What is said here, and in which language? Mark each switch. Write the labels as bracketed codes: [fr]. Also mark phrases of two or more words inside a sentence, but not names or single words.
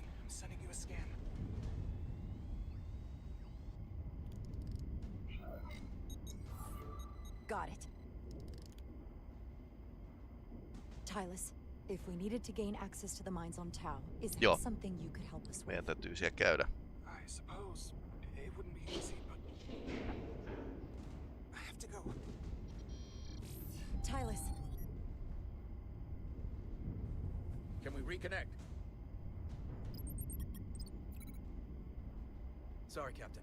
[en] I'm sending you a scan. Got it. Tylus, if we needed to gain access to the mines on Tau, is that something you could help us with? [fi] Meidän täytyy siellä käydä. [en] I suppose it wouldn't be easy, but I have to go. Tylus. Can we reconnect? Sorry, Captain.